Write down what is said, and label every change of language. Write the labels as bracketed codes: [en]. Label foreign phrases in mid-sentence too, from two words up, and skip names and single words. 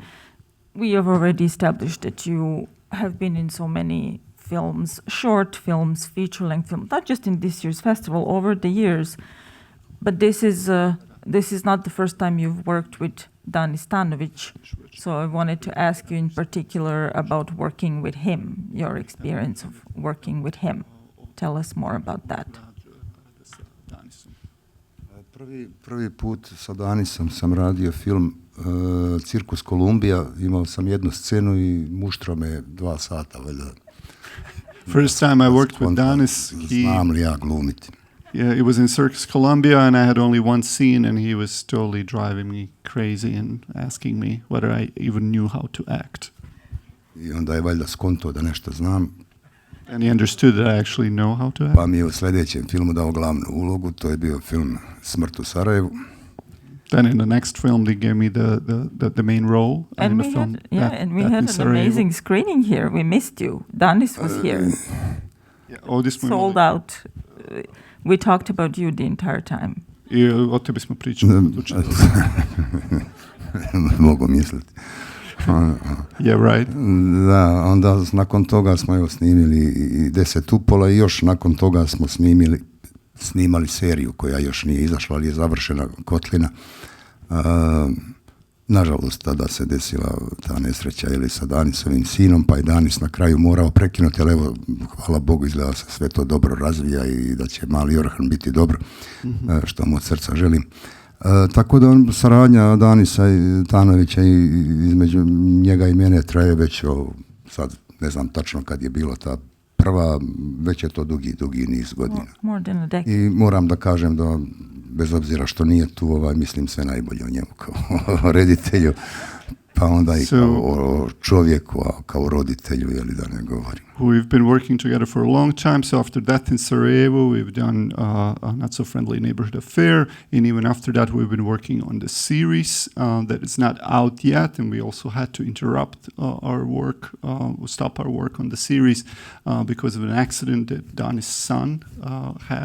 [en] We have already established that you have been in so many films, short films, feature-length films, not just in this year's festival, over the years, but this is not the first time you've worked with Danis Tanović. So I wanted to ask you in particular about working with him, your experience of working with him. Tell us more about that. [bs] Prvi put sa Danisom sam radio film Cirkus Kolumbija, imao sam jednu scenu i muštro me 2 sata. [en] First time I worked with Danis, [bs] znam li ja glumiti. [en] Yeah, it was in Circus Columbia, and I had only one scene, and he was totally driving me crazy and asking me whether I even knew how to act. [bs] I onda je valjda skonto da nešto znam. [en] And he understood that I actually know how to act. [bs] Pa mi je u sljedećem filmu dao glavnu ulogu, to je bio film Smrt u Sarajevu. [en] Then in the next film, they gave me the main role. And in we the film, had an amazing screening here. We missed you. Danis was here. Sold out. We talked about you the entire time. [bs] I o tebi smo pričali. Mogu misliti. [en] Yeah, right. [bs] Da, onda nakon toga smo evo snimili i Deset pola i još nakon toga smo snimali seriju koja još nije izašla, ali je završena Kotlina. Nažalost, tada se desila ta nesreća ili sa Danisovim sinom, pa je Danis na kraju morao prekinuti, ali evo, hvala Bogu, izgleda se sve to dobro razvija i da će mali Orhan biti dobro, što mu od srca želim. Tako da saradnja Danisa i Tanovića između njega i mene traje već, sad ne znam tačno kad je bilo ta prva, već je to dugi niz godina. [en] More than a decade. [bs] I moram da kažem da bez obzira što nije tu, mislim sve najbolje o njemu kao reditelju, pa onda i kao čovjeku, a kao roditelju, jeli da ne govorim. [en] We've been working together for a long time, so after that in Sarajevo we've done a Not So Friendly Neighborhood Affair, and even after that we've been working on the series that is not out yet, and we also had to interrupt our work, stop our work on the series because of an accident that Danis' son had.